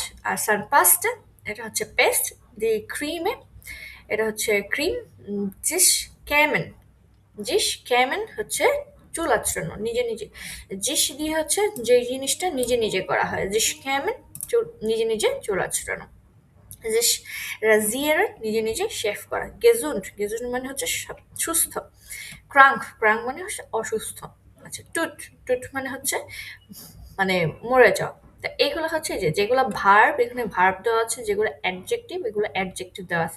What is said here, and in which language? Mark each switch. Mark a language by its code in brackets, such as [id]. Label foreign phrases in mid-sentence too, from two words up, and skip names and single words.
[bn] আর সানপাস্তা এটা হচ্ছে পেস্ট। [de] die Creme [bn] এটা হচ্ছে ক্রিম। [de] sich kämmen, sich kämmen [bn] হচ্ছে চুল আঁচড়ানো নিজে নিজে। জিস দিয়ে হচ্ছে যে জিনিসটা নিজে নিজে করা হয়, [de] sich kämmen [bn] চুল নিজে নিজে চুল আঁচড়ানো। [de] sich rasieren [bn] নিজে নিজে শেভ করা। gesund, gesund মানে হচ্ছে সুস্থ। krank, krank মানে হচ্ছে অসুস্থ। আচ্ছা, টুট, টুট মানে হচ্ছে মানে মরে যাওয়া। তা এগুলো হচ্ছে যে যেগুলো ভার্ব, এখানে ভার্ব দেওয়া আছে, যেগুলো অ্যাডজেক্টিভ এগুলো অ্যাডজেক্টিভ দেওয়া আছে।